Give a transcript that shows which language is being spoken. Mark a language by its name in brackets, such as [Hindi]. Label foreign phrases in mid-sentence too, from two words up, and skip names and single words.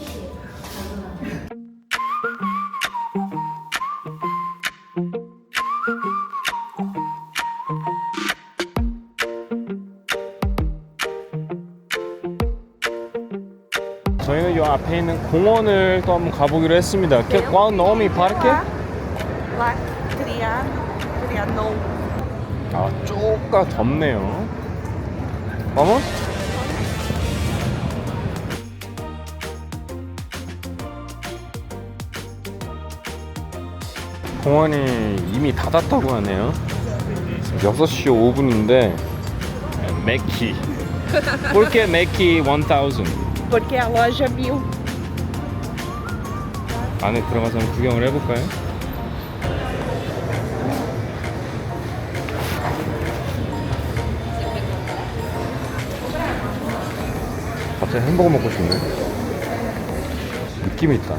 [Korean] 저희는 이 앞에 있는 공원을 또 한번 가보기로 했습니다. [Portuguese] Qual o nome? Parque? Lá, Trianon. [Korean] 아, 쪼까 덥네요. Vamos? 공원이 이미 닫았다고 하네요. 지금 6시 5분인데 맥키. [Portuguese] Por que 맥키 1000? Porque a loja 1000. [Korean] 안에 들어가서 한번 구경을 해볼까요? 갑자기 햄버거 먹고 싶네. 느낌 있다.